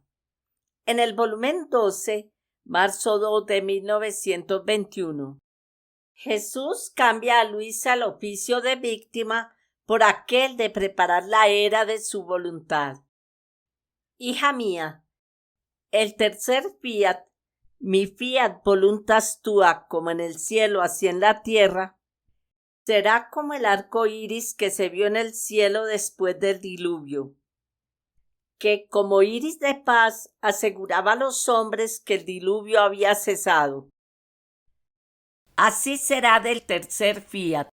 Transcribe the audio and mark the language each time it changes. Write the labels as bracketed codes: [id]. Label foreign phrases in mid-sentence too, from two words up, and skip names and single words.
[es] En el volumen 12, marzo 2 de 1921, Jesús cambia a Luisa el oficio de víctima por aquel de preparar la era de su voluntad. Hija mía, el tercer fiat, mi [la] fiat voluntas tua, [es] como en el cielo así en la tierra, será como el arco iris que se vio en el cielo después del diluvio, que como iris de paz aseguraba a los hombres que el diluvio había cesado. Así será del tercer fiat.